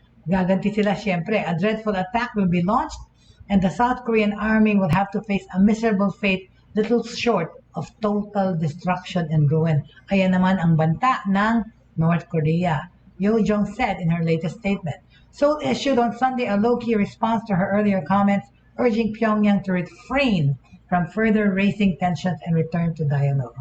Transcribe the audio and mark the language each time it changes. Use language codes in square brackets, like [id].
[tl] Gaganti sila siyempre. [en] A dreadful attack will be launched and the South Korean army will have to face a miserable fate little short of total destruction and ruin. [tl] Ayan naman ang banta ng North Korea. [en] Yo Jong said in her latest statement. Seoul issued on Sunday a low-key response to her earlier comments, urging Pyongyang to refrain from further raising tensions and return to dialogue.